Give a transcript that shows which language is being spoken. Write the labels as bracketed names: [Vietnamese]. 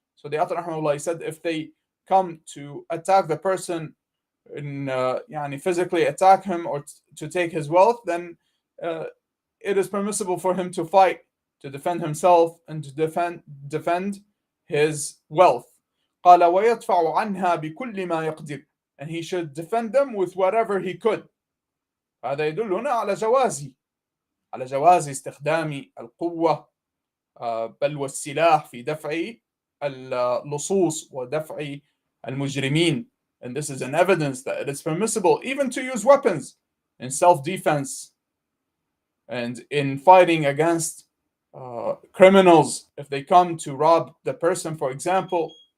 [English] So the author رحمه الله said if they come to attack the person and physically attack him or to take his wealth, then it is permissible for him to fight, to defend himself and to defend his wealth. [Arabic] قال ويدفع عنها بكل ما يقدر, [English] and he should defend them with whatever he could. [Arabic] هذا يدلنا على جواز استخدام القوة بل والسلاح في دفع اللصوص ودفع المجرمين. [English] And this is an evidence that it is permissible even to use weapons in self-defense and in fighting against criminals if they come to rob the person, for example.